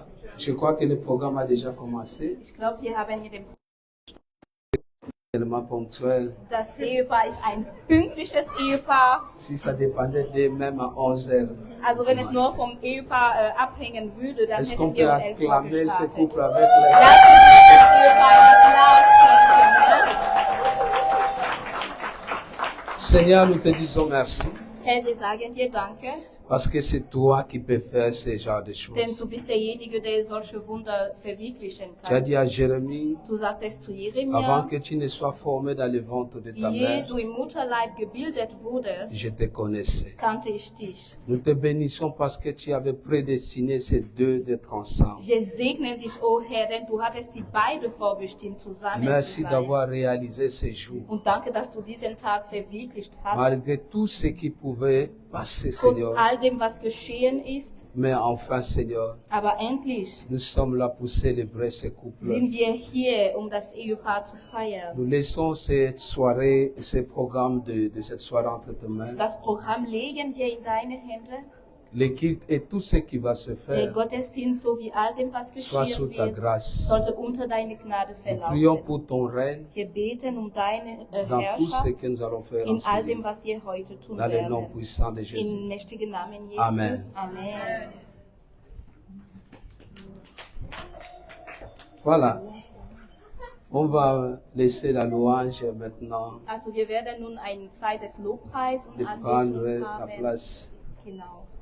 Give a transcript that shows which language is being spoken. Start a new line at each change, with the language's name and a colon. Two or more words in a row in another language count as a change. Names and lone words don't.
French: Je crois que le programme a déjà commencé.
German: Ich glaube, wir haben mit dem
French: Tellement ponctuel.
German: Das Ehepaar ist ein pünktliches Ehepaar.
French: Si ça dépendait d'eux, même à 11h.
German: Also wenn es nur vom Ehepaar abhängen würde, dann
French: Est-ce qu'on
German: hätten
French: peut
German: wir um 11 Uhr
French: acclamer ce
German: gestartet.
French: couple avec les...
German: Lassen Sie das Ehepaar einen Applaus schenken.
French: Seigneur, nous te disons merci.
German: Herr, wir sagen dir Danke.
French: Parce que c'est toi qui peux faire ce genre de
German: Denn
French: choses.
German: du bist derjenige, der solche Wunder verwirklichen
French: Tu as
German: kann.
French: dit à Jérémie,
German: Du sagtest zu
French: avant
German: Jeremia,
French: que tu ne sois formé dans le ventre de ta
German: ehe
French: mère,
German: du im Mutterleib gebildet wurdest,
French: je te connaissais.
German: kannte ich dich.
French: Nous te bénissons parce que tu avais prédestiné ces deux d'être ensemble.
German: Wir segnen dich, o Herr, denn du hattest die beide vorbestimmt, zusammen
French: Merci
German: zu sein.
French: d'avoir réalisé ces jours.
German: Und danke, dass du diesen Tag verwirklicht hast.
French: Malgré tout ce qui pouvait passer,
German: Trotz
French: Seigneur.
German: all dem, was geschehen ist,
French: Mais enfin, Seigneur,
German: aber endlich
French: nous sommes là pour célébrer ce couple.
German: sind wir hier, um das Ehepaar zu feiern.
French: Nous laissons cette soirée, ce programme de cette soirée entre tes mains.
German: Das Programm legen wir in deine Hände.
French: L'équipe et tout ce qui va se
German: Der
French: faire
German: Gottesdienst sowie all dem, was
French: soit sous
German: geschehen
French: ta
German: wird,
French: grâce.
German: sollte unter deine Gnade
French: Nous prions
German: verlaufen.
French: pour ton règne
German: Wir beten um deine
French: dans tout ce
German: Herrschaft
French: que nous allons faire
German: in all
French: ensemble.
German: dem, was wir heute tun
French: Dans le nom
German: werden.
French: puissant de Jésus.
German: Im mächtigen Namen Jesu.
French: Amen.
German: Amen.
French: Voilà. On va laisser la louange maintenant
German: Also wir werden nun eine Zeit des Lobpreis und
French: de prendre
German: Anbetung
French: la
German: haben.
French: place.
German: Genau.